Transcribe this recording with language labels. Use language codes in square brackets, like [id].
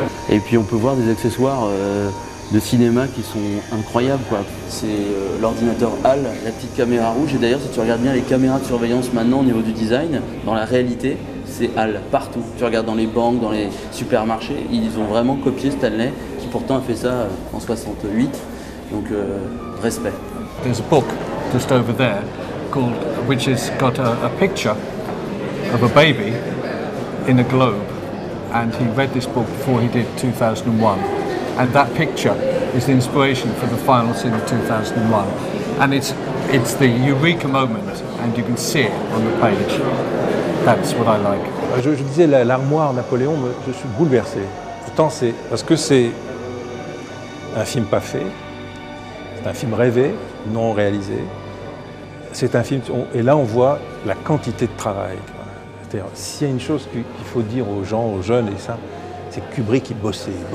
[fr] Et puis on peut voir des accessoires de cinéma qui sont incroyables, quoi. C'est l'ordinateur HAL, la petite caméra rouge. Et d'ailleurs, si tu regardes bien les caméras de surveillance maintenant au niveau du design, dans la réalité, c'est HAL partout. Tu regardes dans les banques, dans les supermarchés, ils ont vraiment copié Stanley, qui pourtant a fait ça en 68. Donc, respect. [en] There's a book just over there which has got a picture of a baby in a globe, and he read this book before he did 2001, and that picture is the inspiration for the final scene of 2001, and it's the eureka moment, and you can see it on the page. That's what I like. [fr] Je disais l'armoire Napoléon, je suis bouleversé. Pourtant, parce que c'est un film pas fait, un film rêvé, non réalisé. C'est un film, et là on voit la quantité de travail. C'est-à-dire, s'il y a une chose qu'il faut dire aux gens, aux jeunes, et ça, c'est que Kubrick, il bossait.